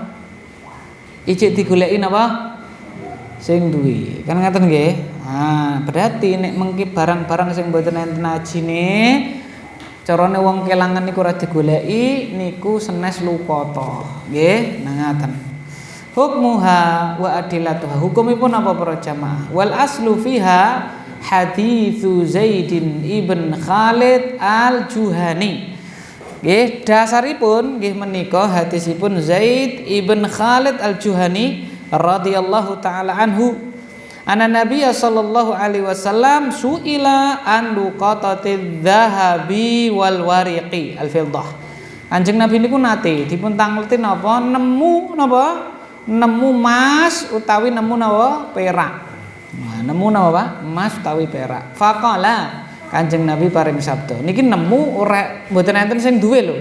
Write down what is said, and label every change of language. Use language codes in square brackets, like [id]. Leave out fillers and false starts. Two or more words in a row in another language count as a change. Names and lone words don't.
[jv] Ijik digoleki napa? Sing duwe. Kan ngaten nggih. Nah, berarti nek mengki barang-barang sing mboten enten ajine, carane wong kelangan niku ora digoleki niku senes luqatah. Nggih, nah ngaten. [ar] حكمها وأدلتها. [jv] Hukumipun apa para jamaah? [ar] والأصل فيها حديث زيد بن خالد الجهني. [jv] Nggih, dasaripun nggih menika hadisipun Zaid ibn Khalid al-Juhani [ar] رضي الله تعالى عنه. أن النبي صلى الله عليه وسلم سئل عن لقطة الذهب والورق الفضة. [jv] Kanjeng Nabi niku nate dipun tangleti napa nemu napa? Nemu emas utawi nemu napa? Perak. Nah, nemu napa Pak? Emas utawi perak. Faqala Kanjeng Nabi paring sabda, niki nemu ora mboten enten sing duwe lho.